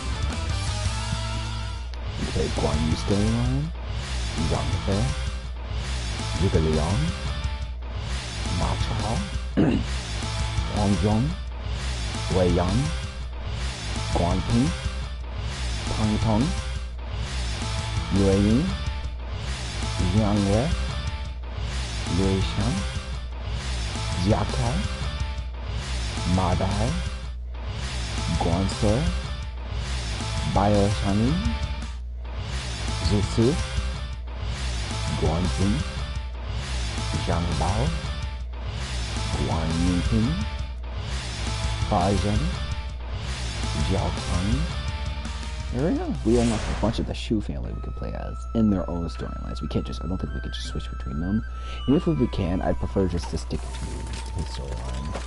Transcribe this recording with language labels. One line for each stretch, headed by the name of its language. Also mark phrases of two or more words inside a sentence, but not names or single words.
English: We play Guan Yu storyline. Zhang Fei. Zhuge Liang. Ma Chao. Huang Zhong. Wei Yan. Guan Ping. Pang Tong. Yue Ying. Jiang Wei. Liu Shan. Jia Kai. Ma Dai, Guan Sui, Bio Shani, Zhu Su, Guan Jing, Zhang Bao, Guan Yingping, Fa Zhen, Jiao Kang. There we go. We unlocked a bunch of the Shu family we could play as in their own storylines. We can't just, I don't think we could just switch between them. And if we can, I'd prefer just to stick to his storyline.